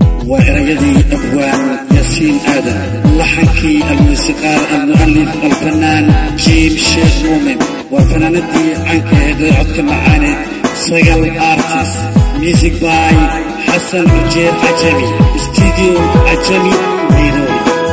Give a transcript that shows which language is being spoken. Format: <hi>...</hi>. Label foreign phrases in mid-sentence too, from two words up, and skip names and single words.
<so>Waa erayadii Abwaan Yaasiin Aadan, laxankii,</so> <ar>الموسيقار، المؤلف، الفنان</ar> <so>Jiim Sheekh Muumin. Waa fanaanadii caanka ahayd ee codka macaaneed, Sagal Artist.</so> <en>Music by Xasan Ujeer Ajami, Studio Ajami, Nairobi.</en>